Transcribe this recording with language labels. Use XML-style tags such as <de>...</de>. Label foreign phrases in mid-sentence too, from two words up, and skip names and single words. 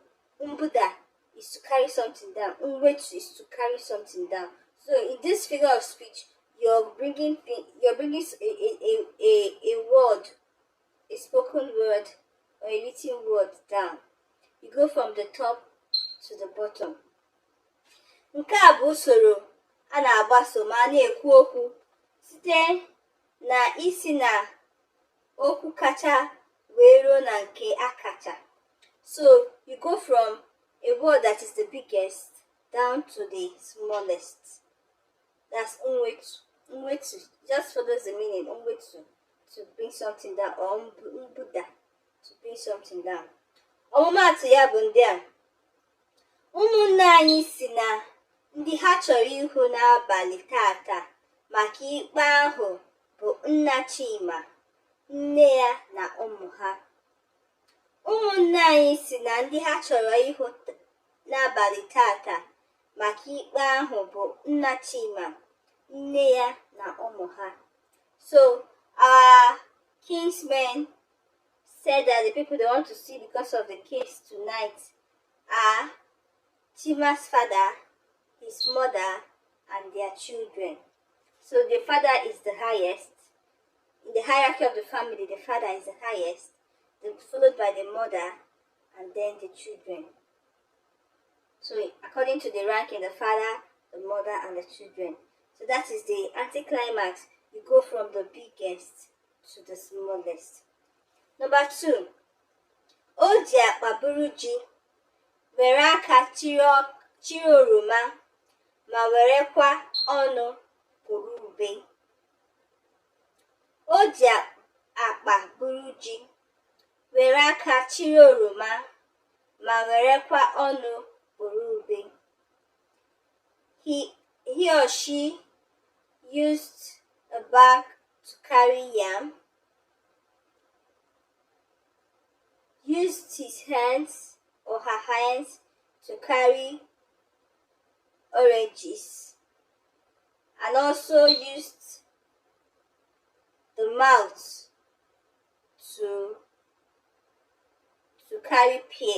<en>Mgbuda is to carry something down. Mwetu is to carry something down. So in this figure of speech, you're bringing a word, a spoken word or a written word down. You go from the top to the bottom.</en> <ig>Nke a bụ usoro a na-agbaso ma na-ekwu okwu site na isi na okwu kacha wee ruo na nke akacha.</ig> <en>So you go from a word that is the biggest down to the smallest. That's mwetu. Mwetu just follows the meaning. Mwetu, to bring something down, or mbuda, to bring something down.</en> <ig>Ọmụmaatụ ya bụ ndị a. Ụmụnne anyị si na ndị ha chọrọ ihu n'abalị tata maka ikpe ahụ bụ nna Chima, nne ya na ụmụ ha. Ụmụnne anyị si na ndị ha chọrọ ihu n'abalị tata maka ikpe ahụ bụ nna Chima, nne ya na ụmụ ha.</ig> <en>So our kinsmen said that the people they want to see because of the case tonight are Chima's father, his mother, and their children. So the father is the highest. In the hierarchy of the family, the father is the highest, then followed by the mother, and then the children. So according to the ranking, the father, the mother, and the children. So that is the anticlimax. You go from the biggest to the smallest. Number 2.</en> <ig>O ji akpa buru ji, were aka chiri oroma, ma werekwa ọnụ buru ube. O ji akpa buru ji, were aka chiri oroma, ma werekwa ọnụ buru ube.</ig> <en>He or she used a bag to carry yam, used his hands or her hands to carry oranges, and also used the mouth to carry pear.</en>